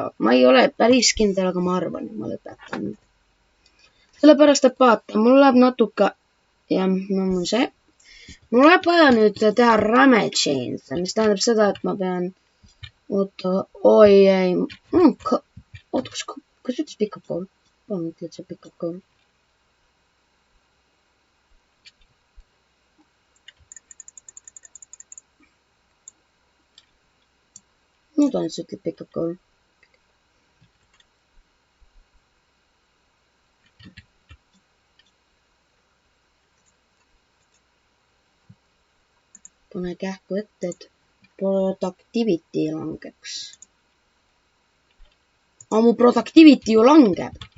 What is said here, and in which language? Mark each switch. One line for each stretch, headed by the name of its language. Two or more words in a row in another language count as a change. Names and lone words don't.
Estonian: Ma ei ole päris kindel, aga ma arvan, et ma lõpetan. Sellepärast, et vaata, mul läheb natuke, ja mul see, mul läheb vaja nüüd teha räme chains, mis tähendab seda, et ma pean, oi ei, kas ütles
English: pick up goal?
Estonian: Palun ütle, et see
English: pick up goal.
Estonian: Nüüd on, et see ütleb
English: pick up goal.
Estonian: Pane kähku ette, et productivity langeks. Aga mu productivity ju langeb.